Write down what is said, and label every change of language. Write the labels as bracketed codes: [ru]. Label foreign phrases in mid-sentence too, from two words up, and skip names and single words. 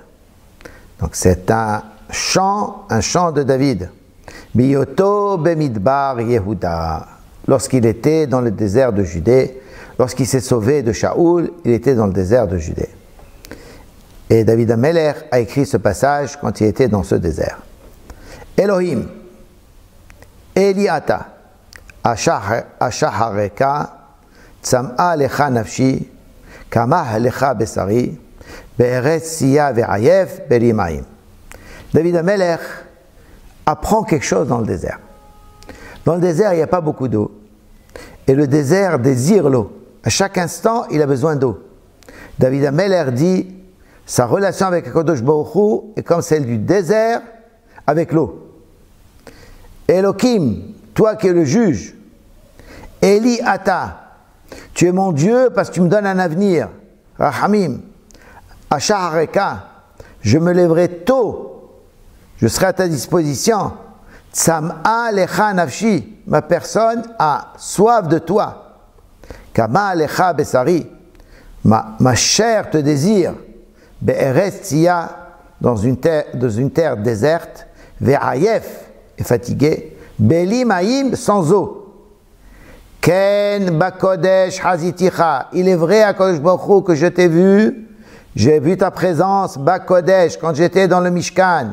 [fr] Donc c'est un chant de David. [he] בהיותו במדבר יהודה. [fr] Lorsqu'il était dans le désert de Judée, lorsqu'il s'est sauvé de Shaoul, il était dans le désert de Judée. Et David Ameler a écrit ce passage quand il était dans ce désert. [he] אלהים, אלי אתה, אשחרך, צמאה לך נפשי, כמה לך בשרי, בארץ ציה ועיף בלי מים. [fr] David Ameler apprend quelque chose dans le désert. Dans le désert, il n'y a pas beaucoup d'eau. Et le désert désire l'eau. À chaque instant, il a besoin d'eau. David Ameler dit, sa relation avec [he] הקדוש ברוך הוא [fr] est comme celle du désert avec l'eau. Elohim, toi qui es le juge. [he] אלי אתה, [fr] tu es mon Dieu parce que tu me donnes un avenir. Rahamim. Ashahareka, je me lèverai tôt. Je serai à ta disposition. [he] צמאה לך נפשי, [fr] ma personne a soif de toi. [he] כמה לך בשרי, [fr] ma chair te désire. [he] בארץ ציה, [fr] dans une terre déserte. Ve'ayef, est fatigué. [he] בלי מים, [fr] sans eau. [he] כן בקדש חזיתיך, [fr] il est vrai à [he] קודש ברוך הוא [fr] que je t'ai vu, j'ai vu ta présence, bakodesh, quand j'étais dans le Mishkan.